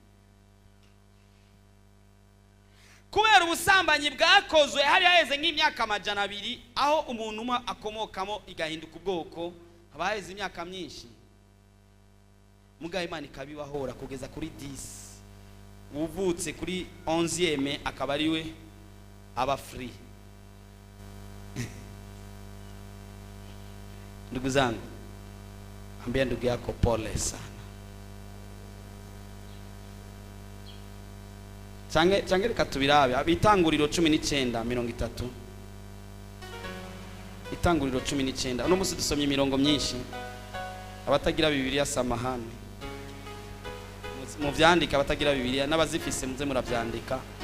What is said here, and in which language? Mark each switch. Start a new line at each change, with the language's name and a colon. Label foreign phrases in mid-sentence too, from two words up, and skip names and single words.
Rundi: Kubera ubusambanyi bwakozwe hari haheze nk'imyaka 200, aho umuntu umwe akomokamo igahinduka ubwoko, habaheze imyaka myinshi. Mugaye Imana ikabibahora kugeza kuri 10. Uvutse kuri 11e akaba ari we aba free.
Swahili: Ndugu zangu, ambia ndugu yako pole sana.
Rundi: cange reka tubirabe Itanguriro 19:30. Itanguriro 19. Uno musi dusomye imirongo myinshi. Abatagira Bibiliya samahani. Mu vyandika abatagira Bibiliya n'abazifise muze muravyandika.